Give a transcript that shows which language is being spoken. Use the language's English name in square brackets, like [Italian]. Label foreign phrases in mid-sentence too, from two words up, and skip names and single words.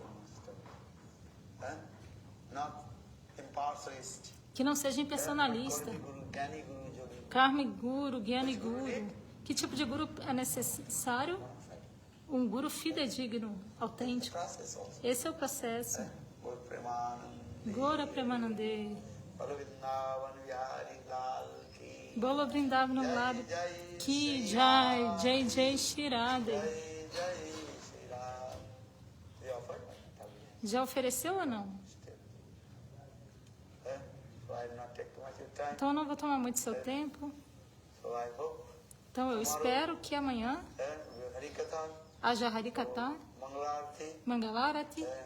[Portuguese] Que não seja impersonalista. Karma Guru, Gyani Guru. Que tipo de Guru é necessário? Um Guru fidedigno, autêntico. Esse é o processo. [Bangla] গৌর প্রেমানন্দে. [Hindi] बोलो वृन्दावन लाल की जय, जय जय श्रीराधे. [Portuguese] Já ofereceu ou não? Então eu não vou tomar muito seu tempo. Então eu espero que amanhã haja Harikatha, Mangalarati.